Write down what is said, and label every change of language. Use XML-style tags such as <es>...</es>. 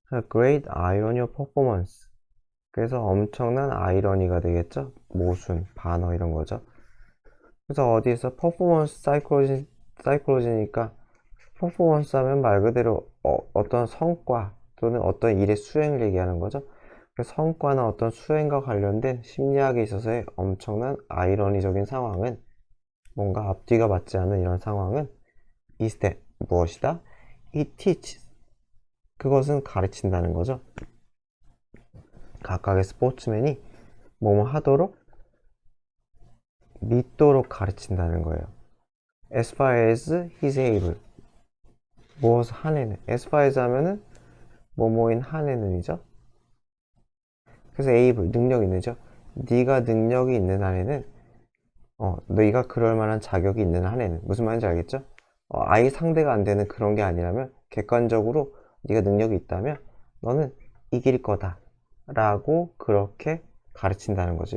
<en>Great irony of performance.</en> <ko>그래서 엄청난 아이러니가 되겠죠? 모순, 반어 이런 거죠. 그래서 어디에서 퍼포먼스 사이콜로지니까 퍼포먼스 하면 말 그대로 어떤 성과 또는 어떤 일의 수행을 얘기하는 거죠. 그래서 성과나 어떤 수행과 관련된 심리학에 있어서의 엄청난 아이러니적인 상황은, 뭔가 앞뒤가 맞지 않는 이런 상황은</ko> <en>is that,</en> <ko>무엇이다?</ko> <en>It teaches,</en> <ko>그것은 가르친다는 거죠. 각각의 스포츠맨이 뭐뭐 하도록, 믿도록 가르친다는 거예요.</ko> <en>As far as he's able,</en> <ko>무엇을 한에는,</ko> <en>as far as</en> <ko>하면은 뭐뭐인 한에는이죠. 그래서 able, 능력 있는죠. 네가 능력이 있는 한에는, 너희가 그럴 만한 자격이 있는 한에는, 무슨 말인지 알겠죠? 아예 상대가 안 되는 그런 게 아니라면, 객관적으로 네가 능력이 있다면 너는 이길 거다 라고 그렇게 가르친다는 거죠.</ko>